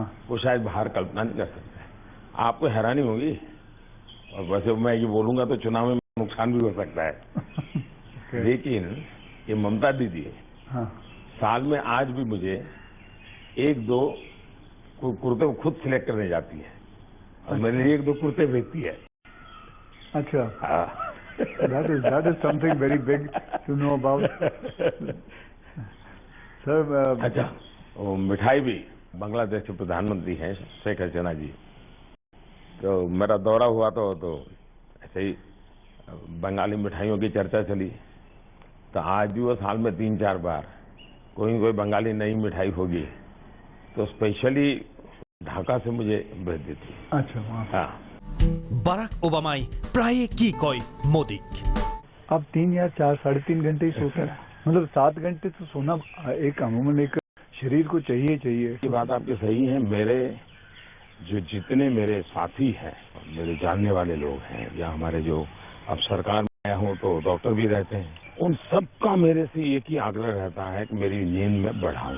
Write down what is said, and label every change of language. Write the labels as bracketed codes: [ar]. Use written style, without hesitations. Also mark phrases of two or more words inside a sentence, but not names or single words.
[hi] वो शायद बाहर कल्पना नहीं कर सकते। आपको हैरानी होगी और वैसे मैं ये बोलूंगा तो चुनाव में नुकसान भी हो सकता है लेकिन ये ममता दीदी हाँ। साल में आज भी मुझे 1-2 कुर्ते खुद सिलेक्ट करने जाती है और मेरे लिए 1-2 कुर्ते भेजती है। अच्छा, [en] that is something very big to know about. [hi] सर अच्छा, वो मिठाई भी बांग्लादेश के प्रधानमंत्री हैं शेख हसीना जी, तो मेरा दौरा हुआ तो ऐसे ही बंगाली मिठाइयों की चर्चा चली, तो आज भी वो साल में 3-4 बार कोई बंगाली नई मिठाई होगी तो स्पेशली ढाका से मुझे भेज देती। अच्छा, हाँ। [as] বাৰাক ওবামাই প্ৰায়ে কি কয় মোদীক [hi] आप 3 या 4 साढ़े 3 घंटे ही सोते हैं, मतलब 7 घंटे तो सोना एक अमूमन एक शरीर को चाहिए। ये बात आपकी सही है। मेरे जितने मेरे साथी हैं, मेरे जानने वाले लोग हैं या हमारे जो अब सरकार में आया हूँ तो डॉक्टर भी रहते हैं, उन सबका मेरे से एक ही आग्रह रहता है कि मेरी नींद में बढ़ाऊं।